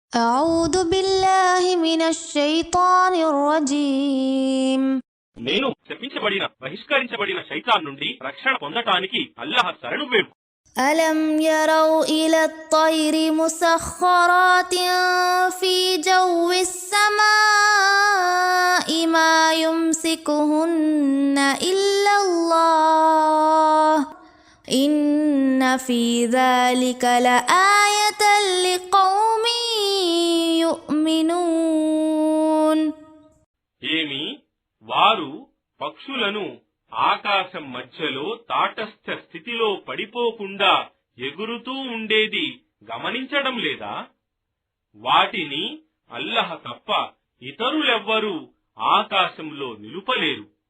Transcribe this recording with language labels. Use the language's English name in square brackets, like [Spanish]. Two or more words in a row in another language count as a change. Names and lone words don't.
[Arabic] أعوذ بالله من الشيطان الرجيم [Telugu] నేను శపించబడిన బహిష్కరించబడిన శైతాన్ నుండి రక్షణ పొందటానికి అల్లాహ్ శరణు వేడు. [Arabic] ألم يروا إلى الطير مسخرات في جو السماء ما يمسكهن إلا الله إن في ذلك لآية لقوم يؤمنون [Telugu] ఏమి వారు పక్షులను ఆకాశం మధ్యలో తాటస్థ స్థితిలో పడిపోకుండా ఎగురుతూ ఉండేది గమనించడం లేదా? వాటిని అల్లాహ్ తప్ప ఇతరులెవ్వరూ ఆకాశంలో నిలుపలేరు.